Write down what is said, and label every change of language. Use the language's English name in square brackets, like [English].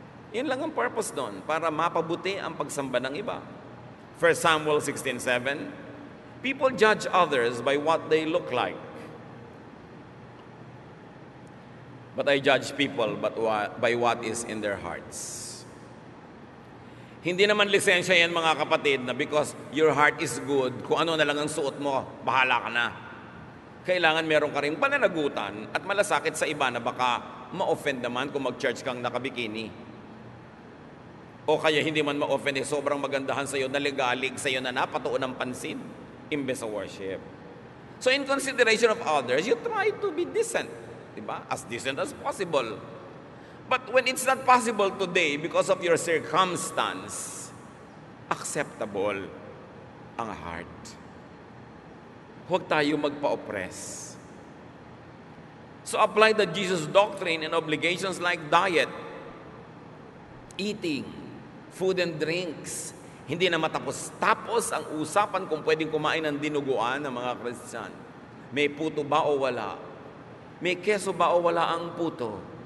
[Filipino] Yun lang ang purpose doon, para mapabuti ang pagsamba ng iba. [English] 1 Samuel 16:7, people judge others by what they look like. But I judge people by what is in their hearts. [Filipino] Hindi naman lisensya yan mga kapatid na [English] because your heart is good, [Filipino] kung ano na lang ang suot mo, bahala ka na. Kailangan meron ka rin pananagutan at malasakit sa iba na baka ma-offend naman kung mag-church kang nakabikini. O kaya hindi man ma-offend, sobrang magandahan sa'yo, naligalig sa'yo na napatuon ng pansin, imbes sa worship. [English] So in consideration of others, you try to be decent. [Filipino] Diba? [English] As decent as possible. But when it's not possible today because of your circumstance, acceptable ang heart. [Filipino] Huwag tayo magpa-oppress. [English] So apply the Jesus doctrine and obligations like diet, eating, food and drinks. [Filipino] Hindi na matapos-tapos ang usapan kung pwedeng kumain ng dinuguan ng mga Kristyan. May puto ba o wala? May keso ba o wala ang puto?